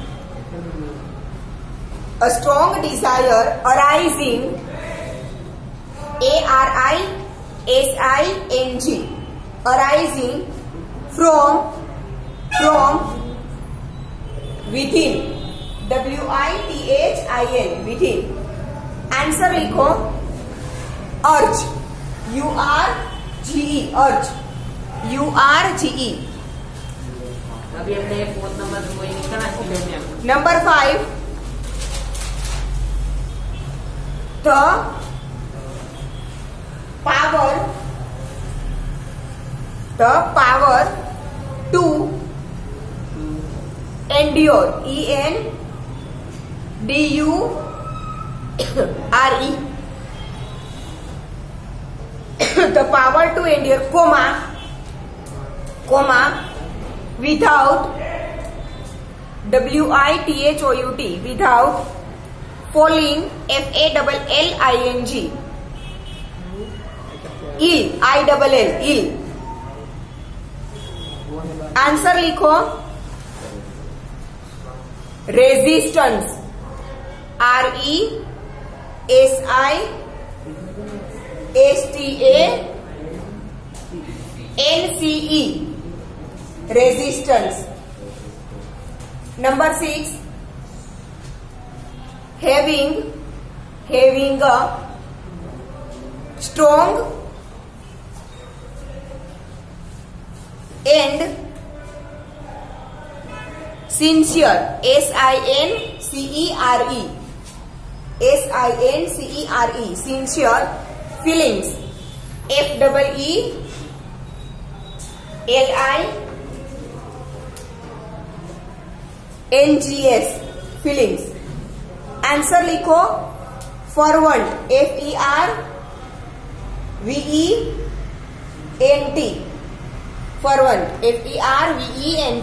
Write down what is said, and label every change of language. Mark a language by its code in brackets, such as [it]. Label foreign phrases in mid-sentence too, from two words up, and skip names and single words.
[en] A strong desire arising, A-R-I-S-I-N-G, arising from within, W-I-T-H-I-N, within. [hi] आंसर लिखो अर्ज, [en] U-R-G-E, अर्ज, U-R-G-E. [hi] अभी हमने 4th नंबर कोई लिखा है। नंबर 5, [en] the power to endure, E-N-D-U-R-E, the power to endure, comma, without, W-I-T-H-O-U-T, without falling, F-A-L-L-I-N-G, ill, I-double-L, ill. [hi] आंसर लिखो रेजिस्टेंस, [en] R-E-S-I-S-T-A-N-C-E, रेजिस्टेंस. [hi] नंबर 6, [en] having a strong and sincere, S-I-N-C-E-R-E, S-I-N-C-E-R-E, sincere feelings, F-E-E-L-I-N-G-S, feelings. [hi] आंसर लिखो फॉरवर्ड, [en] F-E-R-V-E-N-T, फॉरवर्ड, F-E-R-V-E-N-T.